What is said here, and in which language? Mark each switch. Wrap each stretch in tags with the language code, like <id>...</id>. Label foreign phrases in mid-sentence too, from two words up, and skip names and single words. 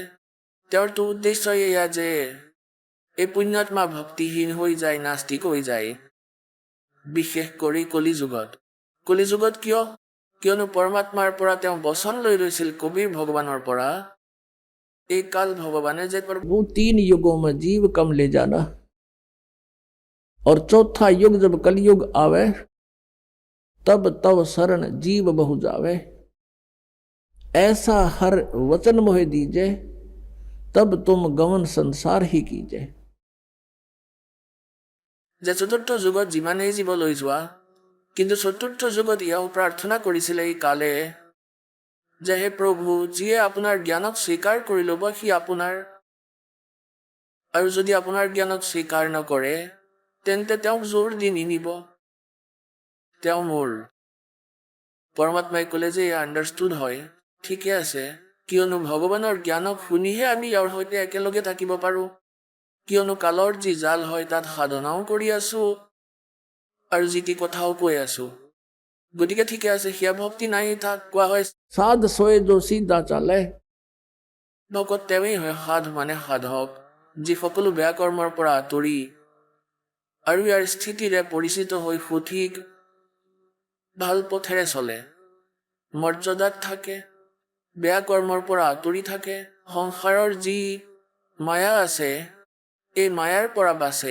<as>তেওঁৰতো উদ্দেশ্য এয়া যে এই পুণ্যাত্মা ভক্তিহীন হৈ যায়, নাস্তিক হৈ যায়, বিশেষ কৰি কলিযুগত। কলিযুগত কিয়? কিয়নো পৰমাত্মাৰ পৰা তেওঁ বচন লৈ লৈছিল, কবিৰ ভগৱানৰ পৰা, এই কাল ভগৱানে যে</as> <hi>वो 3 युगों में जीव कम ले जाना, और चौथा युग जब कलयुग आवे, तब तव शरण जीव बहु जावे। ऐसा हर वचन मोहे दीजे, तब तुम गमन संसार ही कीजे।</hi> <as>যে চতুৰ্থ যুগত যিমানেই জীৱ লৈ যোৱা, কিন্তু চতুৰ্থ যুগত এয়াও প্ৰাৰ্থনা কৰিছিলে এই কালে যে হে প্ৰভু, যিয়ে আপোনাৰ জ্ঞানক স্বীকাৰ কৰি ল'ব সি আপোনাৰ, আৰু যদি আপোনাৰ জ্ঞানক স্বীকাৰ নকৰে তেন্তে তেওঁক জোৰ দি নিনিব, তেওঁ মোৰ। পৰমাত্মাই ক'লে যে এয়া আণ্ডাৰষ্টুড হয়, ঠিকে আছে, কিয়নো ভগৱানৰ জ্ঞানক শুনিহে আমি ইয়াৰ সৈতে একেলগে থাকিব পাৰোঁ। কিয়নো কালৰ যি জাল হয় তাত সাধনাও কৰি আছোঁ আৰু যি টি কথাও কৈ আছোঁ। গতিকে ঠিকে আছে, সেয়া ভক্তি নাই। তাক কোৱা হয়</as> <hi>साध सोए जो सीधा चाले।</hi> <as>ভকত তেওঁৱেই হয় সাধ মানে সাধক, যি সকলো বেয়া কৰ্মৰ পৰা আঁতৰি আৰু ইয়াৰ স্থিতিৰে পৰিচিত হৈ সঠিক ভাল পথেৰে চলে, মৰ্যাদাত থাকে, বেয়া কৰ্মৰ পৰা আঁতৰি থাকে, সংসাৰৰ যি মায়া আছে এই মায়াৰ পৰা বাচে।</as>